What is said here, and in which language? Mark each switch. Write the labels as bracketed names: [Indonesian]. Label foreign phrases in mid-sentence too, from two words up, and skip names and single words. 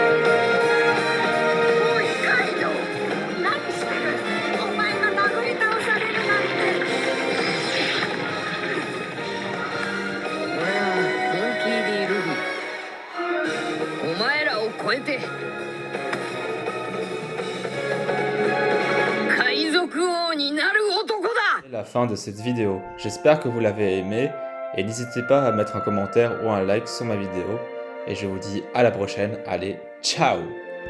[Japanese] カイドウ何してるお前が殴り倒されるなんて俺はモンキー・ディ・ルフィお前らを超えて海賊王になる男だ [French] C'est la fin de cette vidéo. J'espère que vous l'avez aimé et n'hésitez pas à mettre un commentaire ou un like sur ma vidéo. Et je vous dis à la prochaine. Allez, ciao!